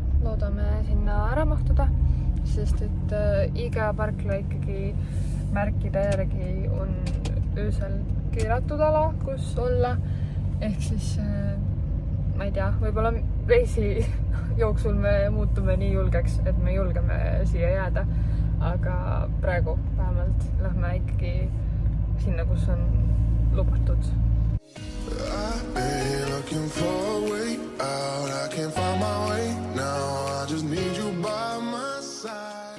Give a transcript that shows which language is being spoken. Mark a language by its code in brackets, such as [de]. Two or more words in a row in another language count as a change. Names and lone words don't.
[et] Loodame sinna ära mahtuda, sest et Ikea parkla ikkagi märkide järgi on öösel keelatud ala, kus olla. Ehk siis, ma ei tea, võib-olla reisi jooksul me muutume nii julgeks, et me julgeme siia jääda. aga praegu vähemalt lähme ikkagi sinna, kus on lubatud. [en] I've been looking for a way out. I can't find my way now. I just need you by my side.